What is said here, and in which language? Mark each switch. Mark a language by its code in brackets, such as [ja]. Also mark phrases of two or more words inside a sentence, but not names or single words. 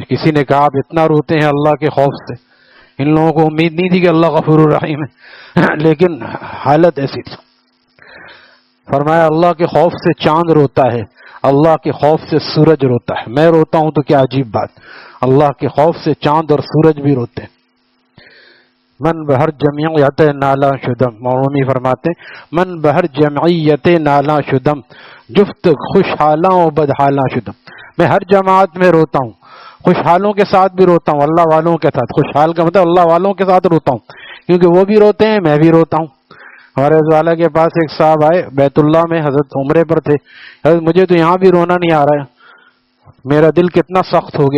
[ur] کسی نے کہا آپ اتنا روتے ہیں اللہ کے خوف سے، ان لوگوں کو امید نہیں تھی کہ اللہ [ar] غفور الرحیم [ur] ہے لیکن حالت ایسی تھی۔ فرمایا اللہ کے خوف سے چاند روتا ہے، اللہ کے خوف سے سورج روتا ہے۔ میں روتا ہوں تو کیا عجیب بات، اللہ کے خوف سے چاند اور سورج بھی روتے ہیں۔ [fa] من بہر جمعیت نالا شدم، [ur] مومی فرماتے [fa] من بہر جمعیت نالا شدم، جفت خوشحالاں و بدحالاں شدم۔ [ur] میں ہر جماعت میں روتا ہوں، خوشحالوں کے ساتھ بھی روتا ہوں، اللہ والوں کے ساتھ۔ خوشحال کا مطلب اللہ والوں کے ساتھ روتا ہوں، کیونکہ وہ بھی روتے ہیں میں بھی روتا ہوں۔ ہمارے والا کے پاس ایک صاحب آئے بیت اللہ میں، حضرت عمرے پر تھے، حضرت مجھے تو یہاں بھی رونا نہیں آ رہا ہے، میرا دل کتنا سخت ہو گیا۔